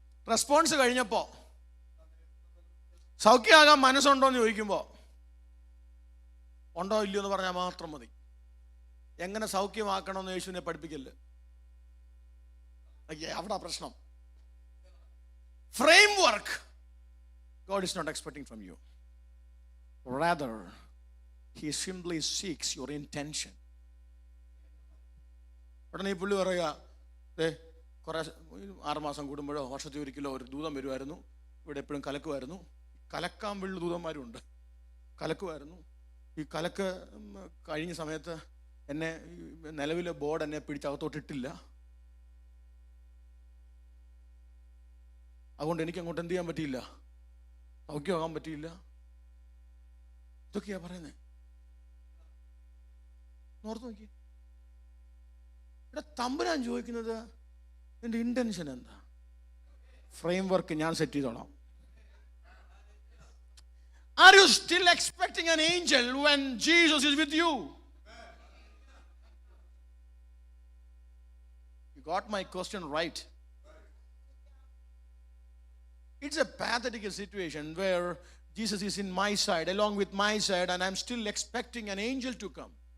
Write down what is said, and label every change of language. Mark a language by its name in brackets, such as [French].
[Malayalam] Response കഴിഞ്ഞപ്പോൾ സൗഖ്യമാകാൻ മനസ്സുണ്ടോ എന്ന് ചോദിക്കുമ്പോൾ ഉണ്ടോ ഇല്ലയോ എന്ന് പറഞ്ഞാൽ മാത്രം മതി. എങ്ങനെ സൗഖ്യമാക്കണമെന്ന് യേശുവിനെ പഠിപ്പിക്കല്ലേ. അവിടെ പ്രശ്നം. [English] Framework God is not expecting from you. Rather, He simply seeks your intention. [Malayalam] ഉടനെ ഈ പുള്ളി പറയുക, കുറേ 6 മാസം കൂടുമ്പോഴോ വർഷത്തിൽ ഒരിക്കലോ ഒരു ദൂതം വരുമായിരുന്നു, ഇവിടെ എപ്പോഴും കലക്കുമായിരുന്നു. കലക്കാൻ വെള്ള ദൂതന്മാരുണ്ട്. കലക്കുമായിരുന്നു. ഈ കലക്ക് കഴിഞ്ഞ സമയത്ത് എന്നെ നിലവിലെ ബോർഡ് എന്നെ പിടിച്ചകത്തോട്ടിട്ടില്ല. അതുകൊണ്ട് എനിക്ക് അങ്ങോട്ട് എന്ത് ചെയ്യാൻ പറ്റിയില്ല, സൗഖ്യമാകാൻ പറ്റിയില്ല. ഇതൊക്കെയാ പറയുന്നത്. ഓർത്ത് നോക്കി. ഇവിടെ തമ്പുരാൻ ചോദിക്കുന്നത് എൻ്റെ ഇന്റൻഷൻ എന്താ? ഫ്രെയിം വർക്ക് ഞാൻ സെറ്റ് ചെയ്തോളാം. [English] Are you still expecting an angel when Jesus is with you? You got my question right. It's a pathetic situation where Jesus is in my side, along with my side, and I'm still expecting an angel to come.